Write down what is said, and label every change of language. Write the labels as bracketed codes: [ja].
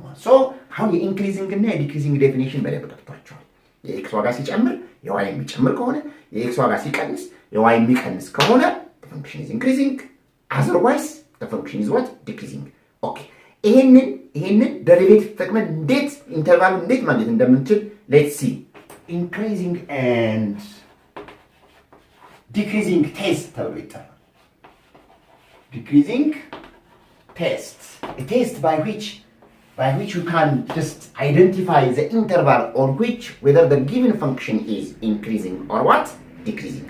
[en] So how the increasing እና decreasing definition [am] በደንብ ተጠቅቷል። የኤክስ ዋጋ ሲጨምር የዋይ የሚጨምር ከሆነ የኤክስ ዋጋ ሲቀንስ የዋይ የሚቀንስ ከሆነ [en] the function is increasing, otherwise the function is what? Decreasing. Okay. [am] ይሄንን ደሪቬቲቭ ተጠቅመን እንዴት ኢንተርቫሉ እንዴት ማግኘት እንደምንችል [en] let's see. Increasing and decreasing test [am] ተብሎ ይጠራል። [en] Decreasing test, a test by which you can just identify the interval on which whether the given function is increasing or what? Decreasing.